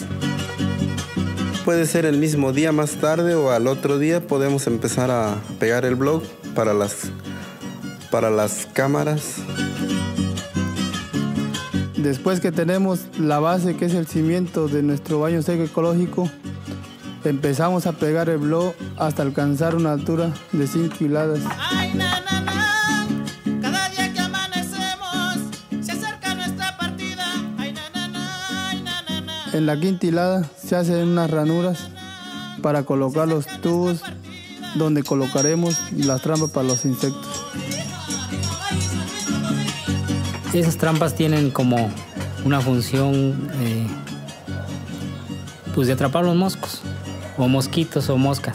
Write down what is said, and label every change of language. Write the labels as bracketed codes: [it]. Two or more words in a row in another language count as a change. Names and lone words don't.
[es] Puede ser el mismo día más tarde o al otro día podemos empezar a pegar el block para las cámaras. Después que tenemos la base, que es el cimiento de nuestro baño seco ecológico, empezamos a pegar el block hasta alcanzar una altura de 5 hiladas. Ay, na, na, na. Cada día que amanecemos se acerca nuestra partida. Ay, na, na, na. Ay, na, na, na. En la quinta hilada se hacen unas ranuras para colocar los tubos donde colocaremos las trampas para los insectos. Esas trampas tienen como una función pues de atrapar los moscos, o mosquitos o moscas.